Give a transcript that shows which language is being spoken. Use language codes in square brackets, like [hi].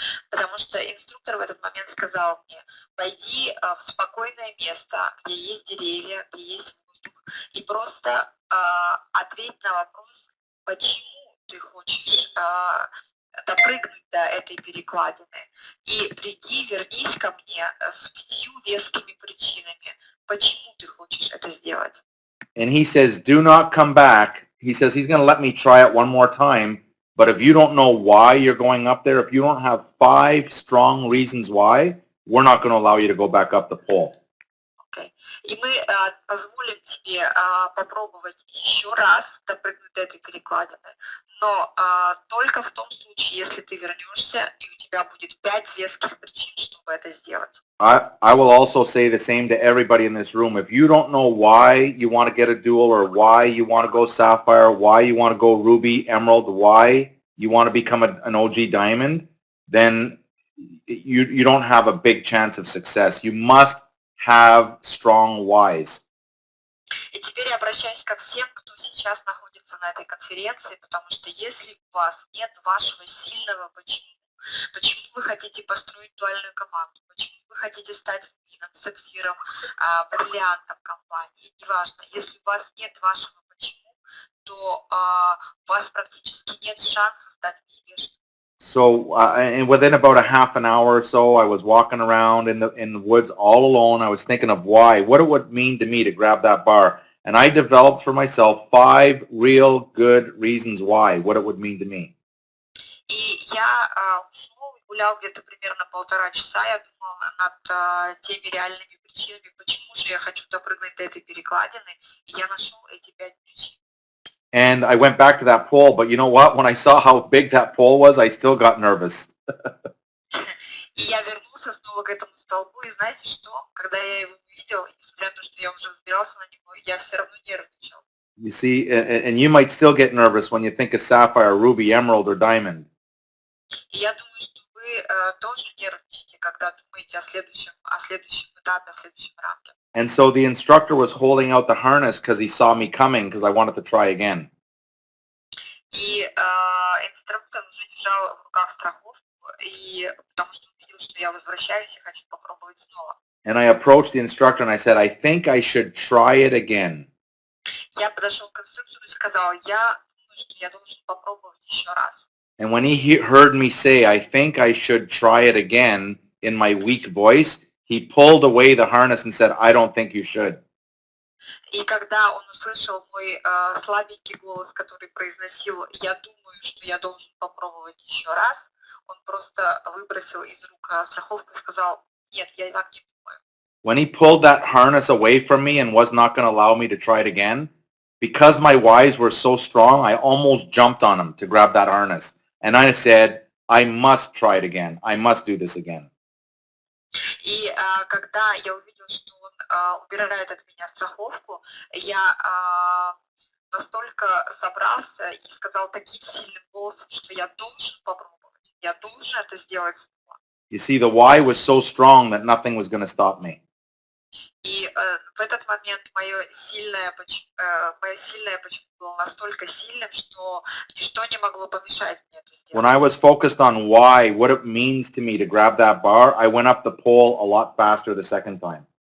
[ru] Потому что инструктор в этот момент сказал мне, пойди в спокойное место, где есть деревья, где есть воздух, и просто ответь на вопрос, почему ты хочешь допрыгнуть до этой перекладины. И вернись ко мне с 5 вескими причинами, почему ты хочешь это сделать. [en] And he says, do not come back. He says he's going to let me try it one more time. But if you don't know why you're going up there, if you don't have 5 strong reasons why, we're not going to allow you to go back up the pole. Okay. [ru] И мы позволим тебе попробовать еще раз допрыгнуть до этой перекладины, но только в том случае, если ты вернешься, и у тебя будет 5 веских причин, чтобы это сделать. [en] I will also say the same to everybody in this room. If you don't know why you want to get a dual or why you want to go sapphire, why you want to go ruby, emerald, why you want to become an OG diamond, then you don't have a big chance of success. You must have strong whys. [ru] И теперь я обращаюсь ко всем, кто сейчас находится на этой конференции, потому что если у вас нет вашего сильного почему вы хотите построить дуальную команду, почему вы хотите стать рубином, сапфиром, бриллиантом компании, неважно, если у вас нет вашего почему, то у вас практически нет шансов стать успешным. [en] So, and within about a half an hour or so, I was walking around in the woods all alone. I was thinking of why, what it would mean to me to grab that bar. And I developed for myself 5 real good reasons why, what it would mean to me. [ru] И я ушел и гулял где-то примерно 1,5 часа. Я думал над теми реальными причинами, почему же я хочу допрыгнуть до этой перекладины. И я нашел эти 5 причин. [en] And I went back to that pole, but you know what? When I saw how big that pole was, I still got nervous. [ru] И я вернулся снова к этому столбу, и знаете что? Когда я его увидел, несмотря на то, что я уже взбирался на него, я все равно нервничал. [en] You see, and you might still get nervous when you think of sapphire, ruby, emerald, or diamond. [ru] И я думаю, что вы тоже нервничаете, когда думаете о следующем этапе, о следующем ранге. [en] And so the instructor was holding out the harness because he saw me coming because I wanted to try again. [ru] И инструктор уже держал в руках страховку, и потому что он видел, что я возвращаюсь и хочу попробовать снова. [en] And I approached the instructor and I said, I think I should try it again. [ru] Я подошел к инструктору и сказал, я думаю, что я должен попробовать еще раз. [en] And when he heard me say, I think I should try it again in my weak voice, he pulled away the harness and said, I don't think you should. [ru] И когда он услышал мой слабенький голос, который произносил, я думаю, что я должен попробовать еще раз, он просто выбросил из рук страховку и сказал, нет, я так не думаю. [en] When he pulled that harness away from me and was not going to allow me to try it again, because my whys were so strong, I almost jumped on him to grab that harness. And I said, I must try it again. I must do this again. [ru] И когда я увидел, что он убирает от меня страховку, я настолько собрался и сказал таким сильным голосом, что я должен попробовать, я должен это сделать снова. [en] You see, the why was so strong that nothing was going to stop me. [ru] И в этот момент мое сильное почему было настолько сильным, что ничто не могло помешать мне это сделать. [en] When I was focused on why, what it means to me to grab that bar, I went up the pole a lot faster the second time.